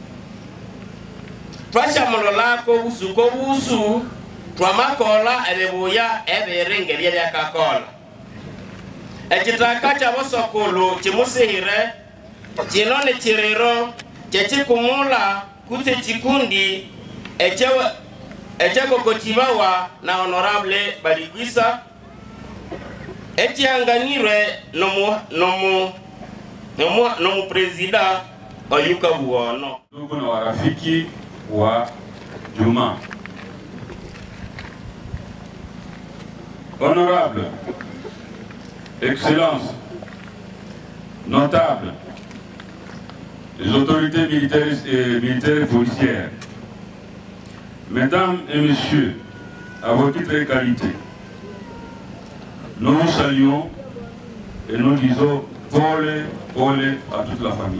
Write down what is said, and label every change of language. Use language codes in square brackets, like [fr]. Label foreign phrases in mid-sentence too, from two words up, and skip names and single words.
[nnb] twasha mulolako usuko usu twamakola ebebuya eberengeri lyakakola ekitaka kyabosokulu kimusihire kino ne kirero kyekikumula kutse kikundi ekyakokotibawa na honorable Balikwisa ekyanganirwe nomu presida Oyuka Buono. [sw] Ndugu na warafiki wa Juma, [fr] honorable, excellence, notable, les autorités militaires et policières, mesdames et messieurs, à vos titres et qualités, nous vous saluons et nous disons Pole à toute la famille.